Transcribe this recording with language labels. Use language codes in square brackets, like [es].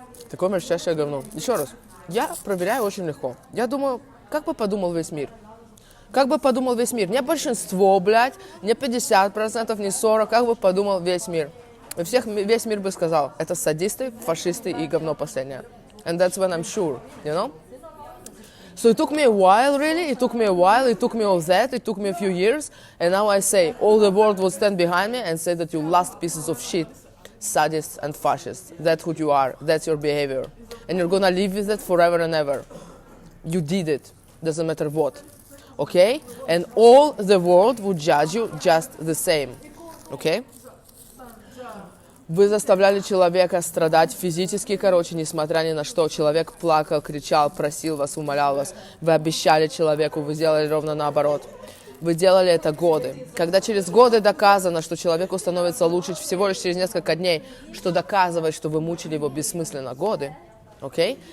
[ru] Такое мерзчайшее говно. Еще раз, я проверяю очень легко. Я думаю, как бы подумал весь мир? Как бы подумал весь мир? Не большинство, блядь, не 50%, не 40%, как бы подумал весь мир? И весь мир бы сказал, это садисты, фашисты и говно последнее. [en] And that's when I'm sure, you know? So it took me a while, really, it took me all that, it took me a few years, and now I say, all the world will stand behind me and say that you last pieces of shit, sadists and fascists. That's who you are, that's your behavior. And you're gonna live with it forever and ever. You did it, doesn't matter what. Okay? And all the world would judge you just the same. Okay? [ru] Вы заставляли человека страдать физически, несмотря ни на что. Человек плакал, кричал, просил вас, умолял вас. Вы обещали человеку, вы сделали ровно наоборот. Вы делали это годы. Когда через годы доказано, что человеку становится лучше всего лишь через несколько дней, что доказывает, что вы мучили его бессмысленно годы, окей?